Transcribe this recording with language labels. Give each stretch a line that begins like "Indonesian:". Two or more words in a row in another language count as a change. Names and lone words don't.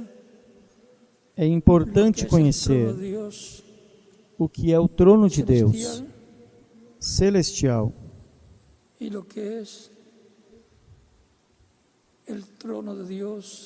Portuguese: É importante conhecer o que é o trono de Deus celestial
Spanish: y lo que es el trono de Dios